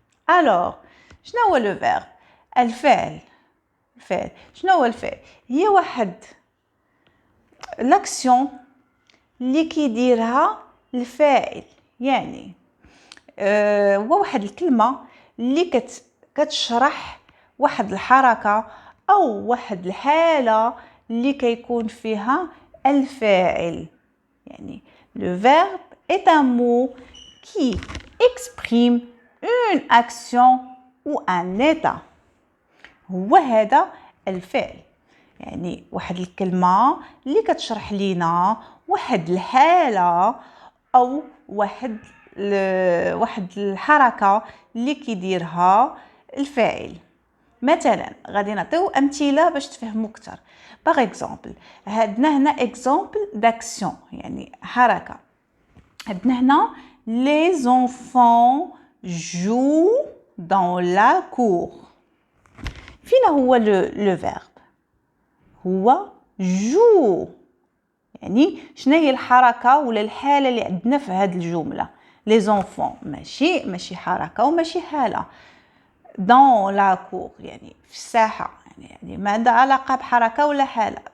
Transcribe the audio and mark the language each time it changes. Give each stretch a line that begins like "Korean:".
Arabic: الوغ شنو هو لو فيرب؟ الفعل. شنو هو الفعل؟ هي واحد لاكسيون اللي كيديرها الفاعل، يعني هو واحد الكلمه اللي كتشرح واحد الحركه او واحد الحاله اللي كيكون فيها الفاعل. يعني
French: le verbe est un mot qui exprime une action ou un état.
Arabic: هو هذا الفعل، يعني واحد الكلمه اللي كتشرح لينا واحد الحاله او واحد الحركه اللي كيديرها الفاعل. مثلا غادي نعطيو امثله باش تفهموا اكثر. باغ اكزومبل عندنا هنا اكزومبل داكسيون، يعني حركه. عندنا هنا
French: les enfants jouent dans la cour.
Arabic: فينا هو لو فيرب؟ هو جو، يعني شنو هي الحركه ولا الحاله اللي عندنا في هذه الجمله؟ لي زونفون ماشي حركه وماشي حاله. دون لا كور يعني في الساحه، يعني ما عندها علاقه بحركه ولا حاله.